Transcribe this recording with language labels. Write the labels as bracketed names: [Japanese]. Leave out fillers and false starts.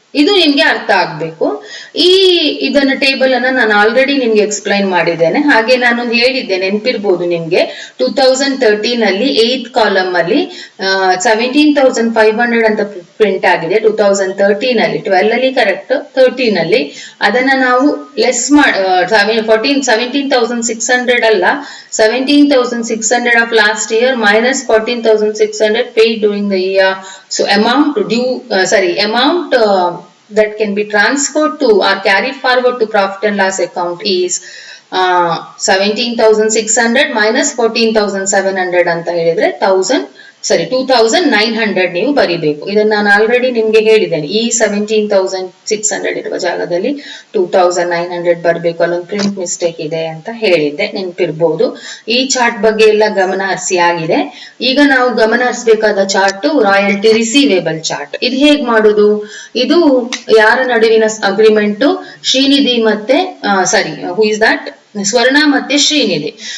[Kannada] ಇದು ನಿಮ್ಗೆ ಅರ್ಥ ಆಗ್ಬೇಕು. ಇದನ್ನ ಟೇಬಲ್ ಅನ್ನ ನಾನು ಆಲ್ರೆಡಿ ನಿಮ್ಗೆ ಎಕ್ಸ್ಪ್ಲೈನ್ ಮಾಡಿದ್ದೇನೆ. ಹಾಗೆ ನಾನು ಹೇಳಿದ್ದೆ, ನೆನಪಿರ್ಬೋದು ನಿಮ್ಗೆ, 2013 ಅಲ್ಲಿ 8th ಕಾಲಮ್ ಅಲ್ಲಿ 17,500 ಅಂತ ಪ್ರಿಂಟ್ ಆಗಿದೆ 2013 ಅಲ್ಲಿ. 12 ಅಲ್ಲಿ ಕರೆಕ್ಟ್, 13 ಅಲ್ಲಿ ಅದನ್ನ ನಾವು ಲೆಸ್ 17,600 ಅಲ್ಲ, 17,600 [English] of last year minus [Kannada] 14,600 [English] paid during the year. So amount due, amount that can be transferred to or carried forward to profit and loss account is 17,600 minus 14,700 [Kannada] ಅಂತ ಹೇಳಿದ್ರೆ [English] 2,900 [Kannada] ನೀವು ಬರಿಬೇಕು. ಇದನ್ನ ನಾನು ಆಲ್ರೆಡಿ ನಿಮ್ಗೆ ಹೇಳಿದ್ದೇನೆ. ಈ 17,600 ಇರುವ ಜಾಗದಲ್ಲಿ 2,900 ಬರಬೇಕು, ಅಲ್ಲೊಂದು ಪ್ರಿಂಟ್ ಮಿಸ್ಟೇಕ್ ಇದೆ ಅಂತ ಹೇಳಿದ್ದೆ, ನೆನಪಿರ್ಬೋದು. ಈ ಚಾರ್ಟ್ ಬಗ್ಗೆ ಎಲ್ಲ ಗಮನ ಹರಿಸಿ ಆಗಿದೆ. ಈಗ ನಾವು ಗಮನ ಹರಿಸಬೇಕಾದ ಚಾರ್ಟ್ ರಾಯಲ್ಟಿ ರಿಸೀವೇಬಲ್ ಚಾರ್ಟ್. ಇದು ಹೇಗ್ ಮಾಡುದು, ಇದು ಯಾರ ನಡುವಿನ ಅಗ್ರಿಮೆಂಟ್, ಶ್ರೀನಿಧಿ ಮತ್ತೆ [English] who is that, [Kannada] ಸ್ವರ್ಣ ಮತ್ತೆ ಶ್ರೀನಿಧಿ.